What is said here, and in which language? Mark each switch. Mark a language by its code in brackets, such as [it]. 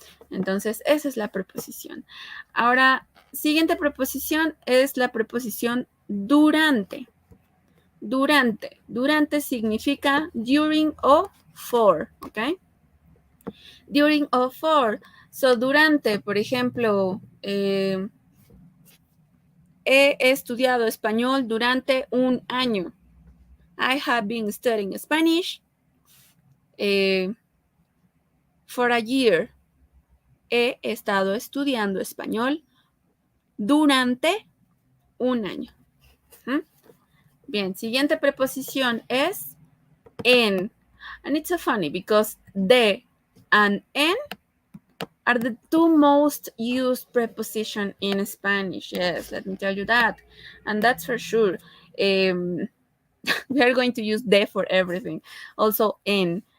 [es] Entonces, esa es la preposición. Ahora, siguiente preposición es la preposición durante. Durante. Durante significa [en] during [es] o [en] for, [es] ¿ok? [en] During [es] o [en] for. So, [es] durante, por ejemplo, he estudiado español durante un año. [en] I have been studying Spanish for a year. [es] He estado estudiando español durante un año. Bien, siguiente preposición es en. [en] And it's so funny because de and en are the two most used prepositions in Spanish. Yes, let me tell you that. And that's for sure. We are going to use de for everything. Also en.